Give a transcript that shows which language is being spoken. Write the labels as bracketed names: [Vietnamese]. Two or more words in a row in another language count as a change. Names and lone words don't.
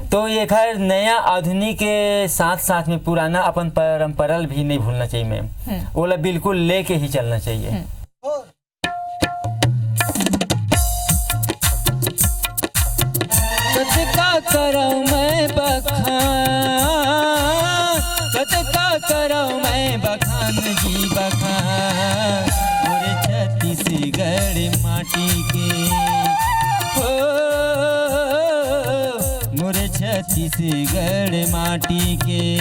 [Chhattisgarhi] तो ये खैर नया आधुनिक के साथ साथ में पुराना अपन परंपरा भी नहीं भूलना चाहिए मैम, ओला बिल्कुल लेके ही चलना चाहिए। कतका करो मैं बखान, कतका करो मैं बखान जी बखान मोरे छत्तीसगढ़ माटी के, हो मोरे छत्तीसगढ़ माटी के।